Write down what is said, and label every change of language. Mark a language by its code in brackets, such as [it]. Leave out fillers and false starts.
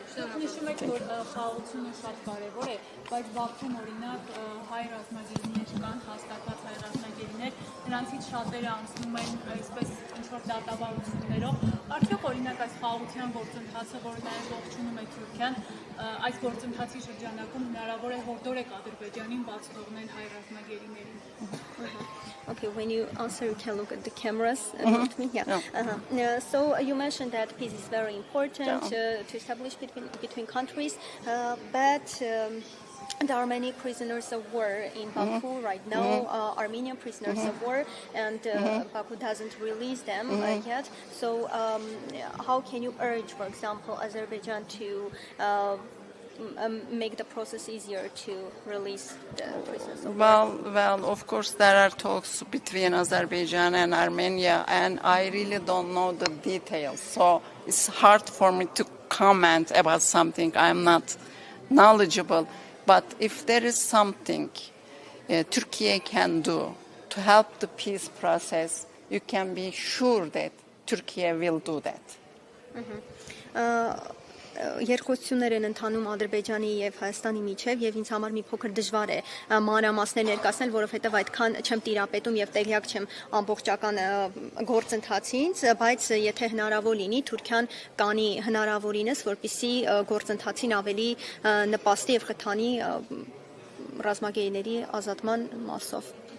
[hy] Նշում եք, որ խաղաղությունը շատ կարևոր է, բայց բացում օրինակ հայ ռազմագերիներ կան, հաստատված հայ ռազմագերիներ, նրանցից շատերը անցնում են այսպես ինչ-որ դատավարություններով։ Արդյոք օրինակ այս խաղաղության գործընթացը, որը նաև ողջունում է Թուրքիան, այս գործընթացի շրջանակում հնարավոր է հորդորեք Ադրբեջանին բաց թողնել հայ ռազմագերիներին։ [en] Okay, when you answer, you can look at the cameras. Not me. Yeah. So you mentioned that peace is very important to establish between countries, but there are many prisoners of war in Baku right now, Armenian prisoners of war, and Baku doesn't release them yet. So how can you urge, for example, Azerbaijan to make the process easier to release the prisoners of war? Well, of course, there are talks between Azerbaijan and Armenia, and I really don't know the details. So it's hard for me to comment about something I'm not knowledgeable. But if there is something Turkey can do to help the peace process, you can be sure that Turkey will do that. [hy] Երկխոսություններ են ընթանում Ադրբեջանի եւ Հայաստանի միջեւ եւ ինձ համար մի փոքր դժվար է մանրամասներ ներկայացնել, որովհետեւ այդքան չեմ տիրապետում եւ տեղյակ չեմ ամբողջական գործընթացից, բայց եթե հնարավոր լինի, Թուրքիան կանի հնարավորինս, որպեսզի գործընթացին ավելի նպաստի եւ խթանի ռազմագերիների ազատման մասով։